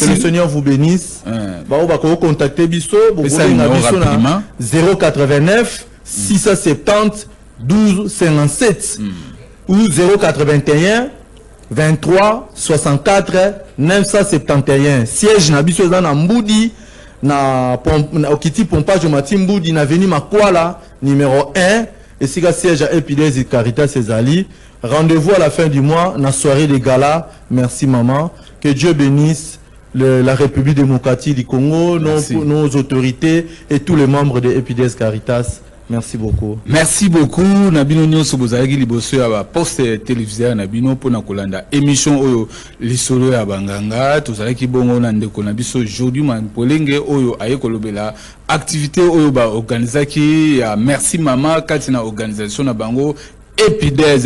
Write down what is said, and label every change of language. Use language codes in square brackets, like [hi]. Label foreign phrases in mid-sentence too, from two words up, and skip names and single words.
[fr] Que le Seigneur vous bénisse. Bah, on va contacter Bisso. Vous rapidement. 089 670 12 57 ou 081 23 64 971. Siège na Bisso dans Mboudi, na Okiti Pompage Mati Mboudi, na Veni Makwala, numéro 1. Et si le siège à Epides et Caritas Césali, rendez-vous à la fin du mois, dans la soirée des galas. Merci maman. Que Dieu bénisse la République démocratique du Congo, nos autorités et tous les membres de Epides Caritas. Merci beaucoup. Merci beaucoup. [ln] Nabino nyonso bozalaki liboso ya [fr] poste télévisée [ln] Nabino pona kolanda émission oyo lisolo ya banganga tozalaki bongo na ndeko na biso aujourd'hui Polenge oyo ayekolobela activité oyo ba organisaki ya merci mama kati na organisation na bango Epides.